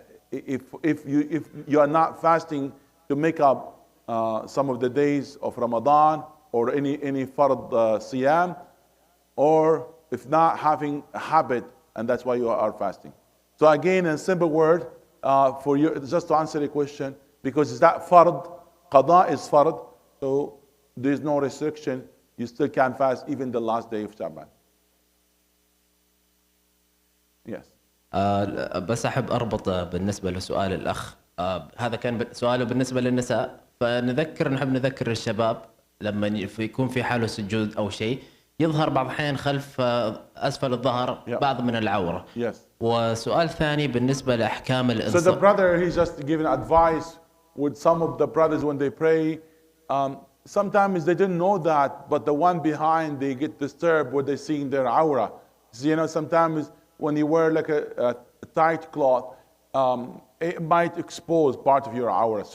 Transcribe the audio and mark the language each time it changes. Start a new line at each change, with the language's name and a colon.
English: If you are not fasting to make up some of the days of Ramadan or any fard siyam, or if not having a habit, and that's why you are fasting. So again, in simple word, for you, just to answer the question, because is that fard, qada is fard, so there's no restriction. You still can fast even the last day of Sha'ban. Yes.
Arabic: بس أحب أربط بالنسبة لسؤال الأخ، هذا كان سؤاله بالنسبة للنساء، نحب نذكر الشباب لما يكون في حاله سجود أو شيء يظهر بعض الأحيان خلف أسفل الظهر بعض من العورة.
English: Yes.
Arabic: وسؤال ثاني بالنسبة لأحكام الإنصاف.
English: So the brother, he's just giving advice with some of the brothers when they pray. Sometimes they didn't know that, but the one behind, they get disturbed when they see their aura. So, sometimes when you wear like a tight cloth, it might expose part of your aura.